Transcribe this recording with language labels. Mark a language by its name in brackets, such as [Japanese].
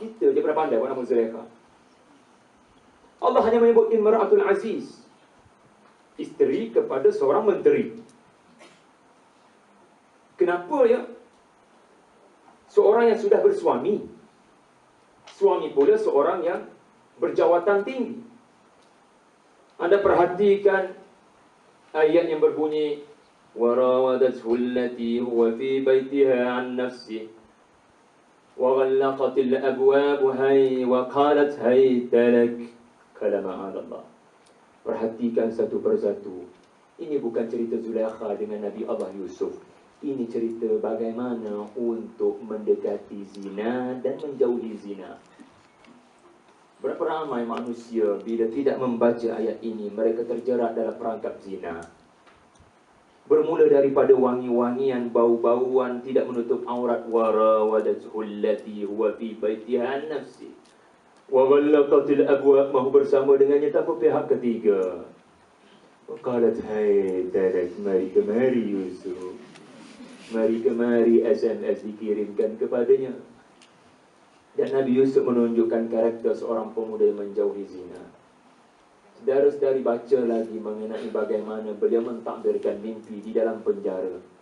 [Malay] Kita dia pernah pandai buat nama Zulaikha. Allah hanya menyebut Imra'atul Aziz, isteri kepada seorang menteri. Kenapa ya? Seorang yang sudah bersuami, suami pula seorang yang berjawatan tinggi. Anda perhatikan ayat yang berbunyi [Arabic] وَرَاوَدَتْهُ الَّتِي هُوَ فِي بَيْتِهَا عَنْ نَفْسِهِ وَغَلَّقَتِ الْأَبْوَابُ وَقَالَتْ هَيْتَ لَكَ كَلَمَ عَلَى اللَّهِ. [Malay] Perhatikan satu persatu. Ini bukan cerita Zulaikha dengan Nabi Allah Yusuf. Ini cerita bagaimana untuk mendekati zina dan menjauhi zina. Berapa ramai manusia bila tidak membaca ayat ini, mereka terjerat dalam perangkap zina. Bermula daripada wangi-wangian, bau-bauan, tidak menutup aurat. [Arabic] وَرَاوَدَتْهُ الَّتِي هُوَ فِي بَيْتِهَا عَنْ نَفْسِهِ وَغَلَّقَتِ الْأَبْوَابَ, [Malay] mahu bersama dengannya tanpa pihak ketiga. [Arabic] وَقَالَتْ هَيْتَ لَكَ, [Malay] mari kemari Yusuf, mari kemari. SMS dikirimkan kepadanya. Dan Nabi Yusuf menunjukkan karakter seorang pemuda yang menjauhi zina. Saudara-saudari, baca lagi mengenai bagaimana beliau mentadbirkan mimpi di dalam penjara.